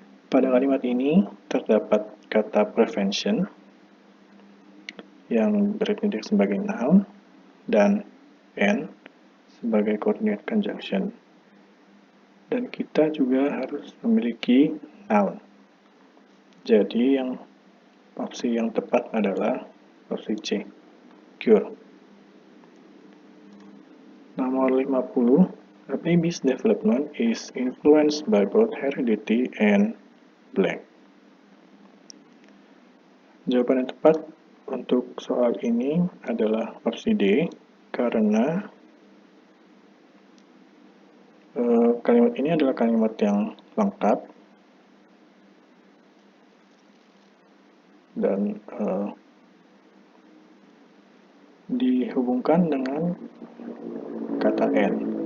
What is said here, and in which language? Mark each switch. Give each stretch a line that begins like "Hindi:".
Indonesian: Pada kalimat ini terdapat kata prevention yang bertindak sebagai noun dan and sebagai coordinate conjunction. Dan kita juga harus memiliki noun. Jadi opsi yang tepat adalah opsi C, cure.
English: Nomor 50, a baby's development is influenced by both heredity and blank.
Indonesian: Jawaban yang tepat untuk soal ini adalah opsi D, karena kalimat ini adalah kalimat yang lengkap dan dihubungkan dengan kata and.